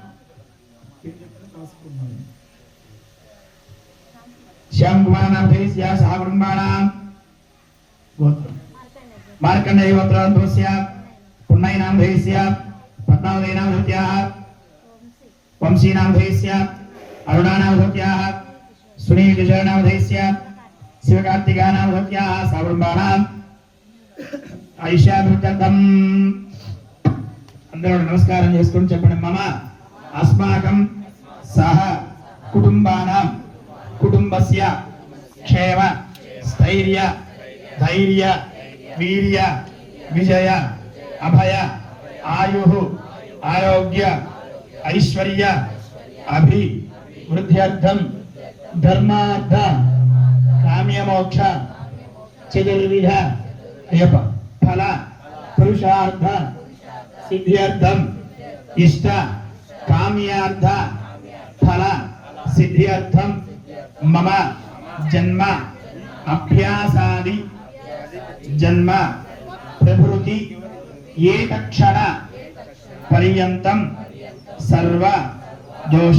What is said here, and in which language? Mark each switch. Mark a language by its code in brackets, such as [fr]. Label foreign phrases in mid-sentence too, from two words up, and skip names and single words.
[sa] श्याम कुमार नामधेयस्य साकुटुम्बानां गोत्र मार्कण्डेय गोत्रस्य पुण्य नामधेयस्य पद्मावती नामधेयः वंशी नामधेयस्य अरुणा नामधेयः सुनील किशोर नामधेयस्य शिवकार्तिका नामधेयः साकुटुम्बानां आयुष्याभिवृद्ध्यर्थं [te] అందరూ నమస్కారం చేసుకొని చెప్పండి [sa] मम अस्माकं सह कुटुम्बानां कुटुम्बस्य क्षेम स्थैर्य धैर्य वीर्य विजय अभय आयुः आरोग्य ऐश्वर्य अभिवृद्ध्यर्थं धर्मार्थ काम्यमोक्ष चतुर्विध फल पुरुषार्थ सिद्ध्यर्थम इष्ट काम्यार्थ फल सिद्ध्यर्थम मम जन्म अभ्यासादि जन्म प्रभृति एक क्षण पर्यंतम सर्व दोष